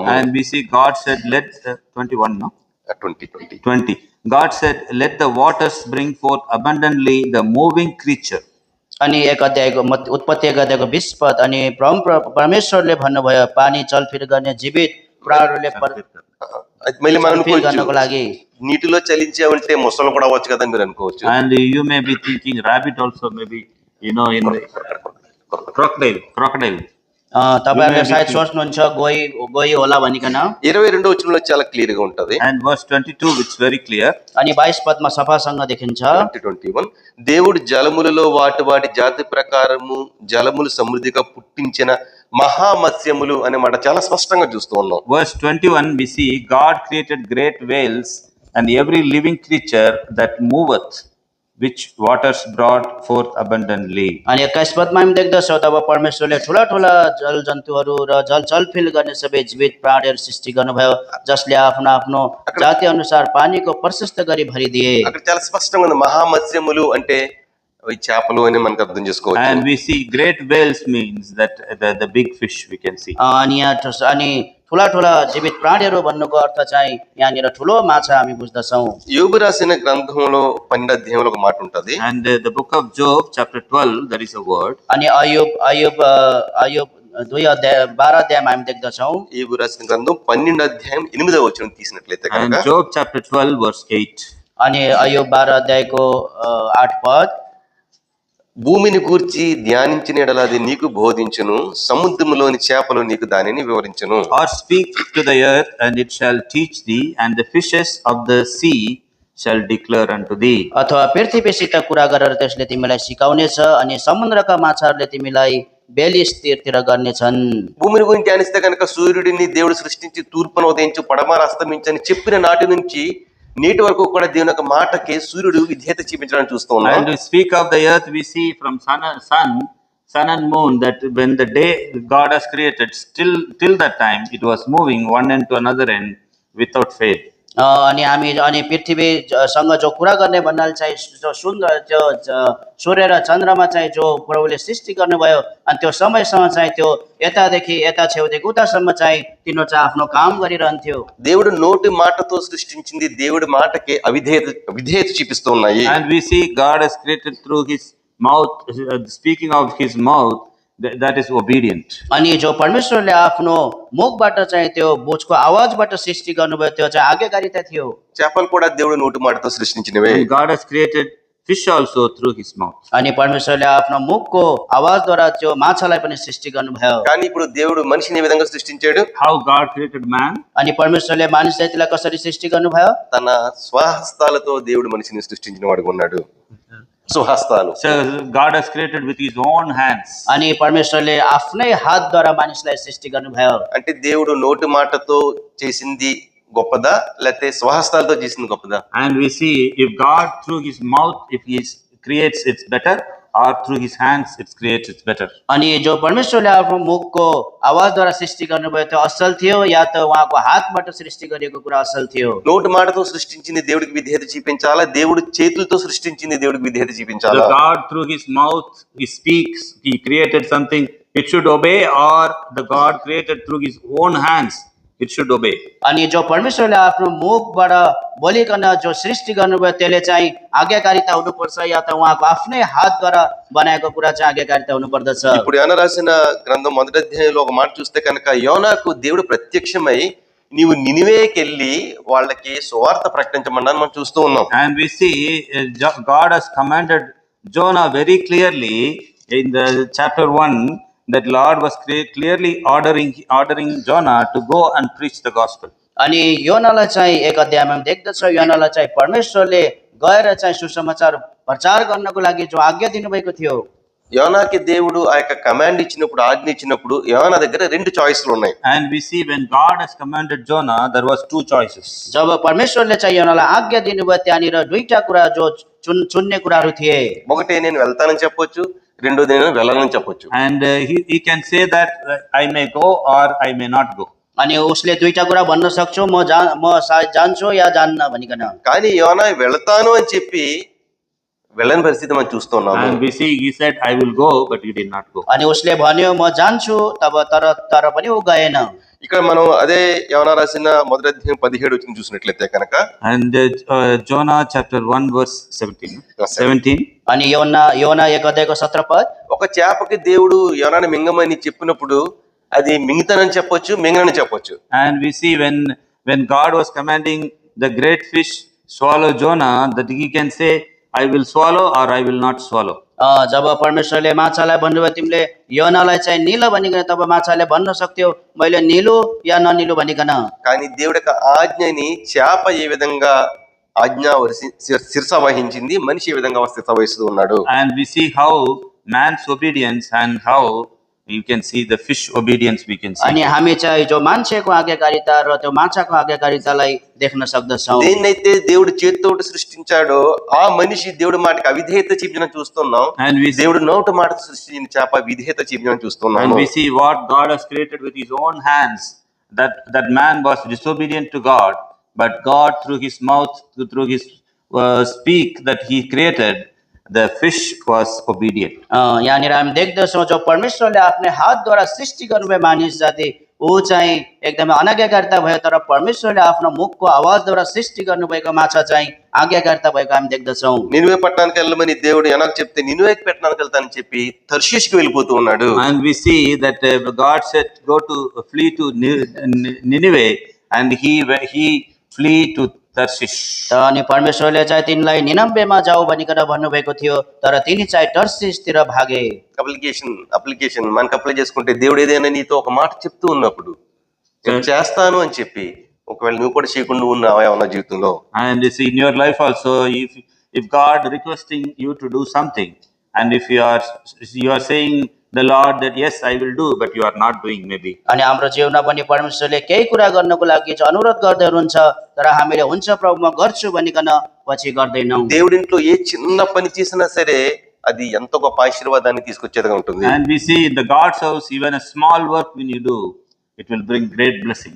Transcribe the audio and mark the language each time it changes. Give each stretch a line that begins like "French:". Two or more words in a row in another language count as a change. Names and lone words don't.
English: And we see God said, let 21, no? 20. God said, let the waters bring forth abundantly the moving creature.
Nepali: अनि 1 अध्यायको उत्पत्ति 1 अध्यायको 20 पद। अनि परमेश्वरले भन्नुभयो पानी चलफिर गर्ने जीवित प्राणीले
Telugu: మళ్ళీ మనం
Nepali: गर्नको लागि।
Telugu: నీటిలో చలించే ఉంటే మొసలు కూడా వచ్చు కదా మీరు అనుకోవచ్చు.
English: And you may be thinking rabbit also maybe, in the crocodile.
Nepali: तपाईँहरूले
English: You may
Nepali: सायद
English: be-
Nepali: सोच्नुहुन्छ गोही गोही होला भनिकन।
Telugu: 22వ వచనంలో చాలా క్లియర్ గా ఉంటది.
English: And verse 22, which is very clear.
Nepali: अनि 22 पदमा सफासँग देखिन्छ,
Telugu: 20:21 దేవుడు జలములలో వాటి వాటి జాతి ప్రకారము జలములు సమృద్ధిగా పుట్టించిన మహామత్స్యములు అనే మాట చాలా స్పష్టంగా చూస్తూ ఉన్నాం.
English: Verse 21, we see God created great whales and every living creature that moveth, which waters brought forth abundantly.
Nepali: अनि 21 पदमा हामी देख्दछौँ तब परमेश्वरले ठुला ठुला जल जन्तुहरू र जल चलफिल गर्ने सबै जीवित प्राणीहरू सृष्टि गर्नुभयो, जसले आफ्नो आफ्नो जाति अनुसार पानीको प्रशस्त गरी भरिदिए।
Telugu: అక్కడ చాలా స్పష్టంగా ఉంది. మహామత్స్యములు అంటే అవి చేపలు అని మనకు అర్థం చేసుకోవచ్చు.
English: And we see great whales means that the big fish we can see.
Nepali: अनि अनि ठुला ठुला जीवित प्राणीहरू भन्नुको अर्थ चाहिँ यहाँनिर ठुलो माछा हामी बुझ्दछौँ।
Telugu: యోబు రాసిన గ్రంథంలో 12వ అధ్యాయంలో ఒక మాట ఉంటది.
English: And the book of Job, chapter 12, there is a word.
Nepali: अनि अयुब अयुब अयुब 12 अध्यायमा हामी देख्दछौँ।
Telugu: యోబు రాసిన గ్రంథం 12వ అధ్యాయం 8వ వచనం తీసినట్లయితే
English: And
Telugu: కనుక
English: Job chapter 12, verse 8.
Nepali: अनि अयुब 12 अध्यायको 8 पद,
Telugu: భూమిని గూర్చి ధ్యానించిన ఎడల అది నీకు బోధించును, సముద్రములోని చేపలు నీకు దానిని వివరించును.
English: Or speak to the earth, and it shall teach thee, and the fishes of the sea shall declare unto thee.
Nepali: अथवा पृथ्वीसित कुरा गरेर त्यसले तिमीलाई सिकाउनेछ, अनि समुद्रका माछाहरूले तिमीलाई बेली स्थिरतिर गर्नेछन्।
Telugu: భూమిని గురించి ధ్యానిస్తే కనుక సూర్యుడిని దేవుడు సృష్టించి తూర్పున ఉదయించు పడమర అస్తమించని చెప్పిన నాటి నుంచి నేటి వరకు కూడా దేవుని యొక్క మాటకి సూర్యుడు విధేయత చూపించడానికి చూస్తూ ఉన్నాం.
English: And to speak of the earth, we see from sun and moon that when the day God has created, still till that time it was moving one end to another end without fail.
Nepali: अनि हामी अनि पृथ्वीसँग जो कुरा गर्ने भन्नाले चाहिँ जो सुन्दर त्यो सूर्य र चन्द्रमा चाहिँ जो प्रभुले सृष्टि गर्नुभयो, अनि त्यो समयसम्म चाहिँ त्यो यतादेखि यता छेउदेखि उतासम्म चाहिँ तिनीहरू चाहिँ आफ्नो काम गरिरहन्थ्यो।
Telugu: దేవుడు నోటి మాటతో సృష్టించింది దేవుడి మాటకి విధేయత చూపిస్తూ ఉన్నాయి.
English: And we see God has created through his mouth, speaking of his mouth, that is obedient.
Nepali: अनि जो परमेश्वरले आफ्नो मुखबाट चाहिँ त्यो बुझको आवाजबाट सृष्टि गर्नुभयो, त्यो चाहिँ आज्ञाकारिता थियो।
Telugu: చేపలు కూడా దేవుడు నోటి మాటతో సృష్టించినవే.
English: And God has created fish also through his mouth.
Nepali: अनि परमेश्वरले आफ्नो मुखको आवाजद्वारा त्यो माछालाई पनि सृष्टि गर्नुभयो।
Telugu: కానీ ఇప్పుడు దేవుడు మనిషిని ఏ విధంగా సృష్టించాడు?
English: How God created man?
Nepali: अनि परमेश्वरले मानिस जातिलाई कसरी सृष्टि गर्नुभयो?
Telugu: తన స్వహస్తాలతో దేవుడు మనిషిని సృష్టించిన వాడుగా ఉన్నాడు. స్వహస్తాలు.
English: So God has created with his own hands.
Nepali: अनि परमेश्वरले आफ्नै हातद्वारा मानिसलाई सृष्टि गर्नुभयो।
Telugu: అంటే దేవుడు నోటి మాటతో చేసింది గొప్పదా లేకపోతే స్వహస్తాలతో చేసింది గొప్పదా?
English: And we see if God through his mouth, if he creates, it's better, or through his hands, it creates, it's better.
Nepali: अनि जो परमेश्वरले आफ्नो मुखको आवाजद्वारा सृष्टि गर्नुभयो त्यो असल थियो, या त उहाँको हातबाट सृष्टि गरिएको कुरा असल थियो?
Telugu: నోటి మాటతో సృష్టించింది దేవుడికి విధేయత చూపించాలా? దేవుడు చేతులతో సృష్టించింది దేవుడికి విధేయత
English: So
Telugu: చూపించాలా?
English: God through his mouth, he speaks, he created something, it should obey, or the God created through his own hands, it should obey.
Nepali: अनि जो परमेश्वरले आफ्नो मुखबाट बोलिकन जो सृष्टि गर्नुभयो त्यसले चाहिँ आज्ञाकारिता हुनुपर्छ, या त उहाँको आफ्नै हातद्वारा बनाएको कुरा चाहिँ आज्ञाकारिता हुनुपर्दछ।
Telugu: ఇప్పుడు యోనా రాసిన గ్రంథం 1వ అధ్యాయంలో ఒక మాట చూస్తే కనుక యోనాకు దేవుడు ప్రత్యక్షమై నీవు నినివేకెళ్ళి వాళ్ళకి సువార్త ప్రకటించమన్నాను మనం చూస్తూ ఉన్నాం.
English: And we see God has commanded Jonah very clearly in the chapter 1, that Lord was clearly ordering Jonah to go and preach the gospel.
Nepali: अनि योनालाई चाहिँ 1 अध्यायमा हामी देख्दछौँ, योनालाई चाहिँ परमेश्वरले गएर चाहिँ सुसमाचार प्रचार गर्नको लागि जो आज्ञा दिनुभएको थियो।
Telugu: యోనాకి దేవుడు ఆ యొక్క కమాండ్ ఇచ్చినప్పుడు ఆజ్ఞ ఇచ్చినప్పుడు యోనా దగ్గర 2 చాయిస్లు ఉన్నాయి.
English: And we see when God has commanded Jonah, there was 2 choices.
Nepali: जब परमेश्वरले चाहिँ योनालाई आज्ञा दिनुभयो त्यहाँनिर दुईटा कुरा जो चुन्ने कुराहरू थिए।
Telugu: ఒకటి నేను వెళ్తానని చెప్పొచ్చు, రెండోది నేను వెళ్ళనని చెప్పొచ్చు.
English: And he can say that I may go or I may not go.
Nepali: अनि उसले दुईटा कुरा भन्न सक्छु, म सायद जान्छु या जान्न भनिकन।
Telugu: కానీ యోనా వెళ్తాను అని చెప్పి వెళ్ళని పరిస్థితి మనం చూస్తున్నాము.
English: And we see he said I will go, but he did not go.
Nepali: अनि उसले भन्यो म जान्छु, तर पनि ऊ गएन।
Telugu: ఇక్కడ మనం అదే యోనా రాసిన 1వ అధ్యాయం 17 వచ్చిన చూసినట్లయితే కనుక
English: And Jonah chapter 1 verse 17.
Nepali: अनि योना 1 अध्यायको 17 पद,
Telugu: ఒక చేపకి దేవుడు యోనాని మింగమని చెప్పినప్పుడు అది మింగుతానని చెప్పొచ్చు, మింగనని చెప్పొచ్చు.
English: And we see when God was commanding the great fish swallow Jonah, that he can say I will swallow or I will not swallow.
Nepali: जब परमेश्वरले माछालाई भन्नुभयो तिमीले योनालाई चाहिँ निल भनिकन, तब माछाले भन्न सक्थ्यो मैले निलो या ननिलो भनिकन।
Telugu: కానీ దేవుడి యొక్క ఆజ్ఞని చేప ఏ విధంగా శిరస వహించింది, మనిషి ఏ విధంగా శిరస వహిస్తూ ఉన్నాడు.
English: And we see how man's obedience and how you can see the fish obedience we can see.
Nepali: अनि हामी चाहिँ जो मान्छेको आज्ञाकारिता र त्यो माछाको आज्ञाकारितालाई देख्न सक्दछौँ।
Telugu: దేన్నైతే దేవుడు చేతితోటి సృష్టించాడో ఆ మనిషి దేవుడి మాటకి అవిధేయత చూపించడం చూస్తున్నాం.
English: And we see,
Telugu: దేవుడు నోటి మాట సృష్టించిన చేప విధేయత చూపించడం చూస్తున్నాం.
English: and we see what God has created with his own hands, that man was disobedient to God, but God through his mouth, through his speak that he created, the fish was obedient.
Nepali: यहाँनिर हामी देख्दछौँ जो परमेश्वरले आफ्नै हातद्वारा सृष्टि गर्नुभयो मानिस जाति, ऊ चाहिँ एकदमै अनाज्ञाकारिता भयो, तर परमेश्वरले आफ्नो मुखको आवाजद्वारा सृष्टि गर्नुभएको माछा चाहिँ आज्ञाकारिता भएको हामी देख्दछौँ।
Telugu: నినువే పట్టణానికి వెళ్ళమని దేవుడు ఎనాకు చెప్తే నినువేకి పట్టణానికి వెళ్తానని చెప్పి తర్షీష్కి వెళ్ళిపోతూ ఉన్నాడు.
English: And we see that God said flee to Nineveh, and he flee to Tarshish.
Nepali: अनि परमेश्वरले चाहिँ तिनलाई निनम्बेमा जाऊ भनिकन भन्नुभएको थियो, तर तिनी चाहिँ टर्सिसतिर भागे।
Telugu: అప్లికేషన్ మనకు అప్లై చేసుకుంటే దేవుడు ఏదైనా నీతో ఒక మాట చెప్తూ ఉన్నప్పుడు నేను చేస్తాను అని చెప్పి, ఒకవేళ నువ్వు కూడా చేయకుండా ఉన్నావా ఏమన్నా జీవితంలో.
English: And you see in your life also, if God requesting you to do something, and if you are saying the Lord that yes I will do, but you are not doing maybe.
Nepali: अनि हाम्रो जीवनमा पनि परमेश्वरले केही कुरा गर्नको लागि चाहिँ अनुरोध गर्दै हुनुहुन्छ, तर हामीले हुन्छ प्रभु म गर्छु भनिकन पछि गर्दैनौँ।
Telugu: దేవుడింట్లో ఏ చిన్న పని చేసినా సరే అది ఎంతో గొప్ప ఆశీర్వాదాన్ని తీసుకొచ్చేదిగా ఉంటుంది.
English: And we see in the God's house, even a small work when you do, it will bring great blessings.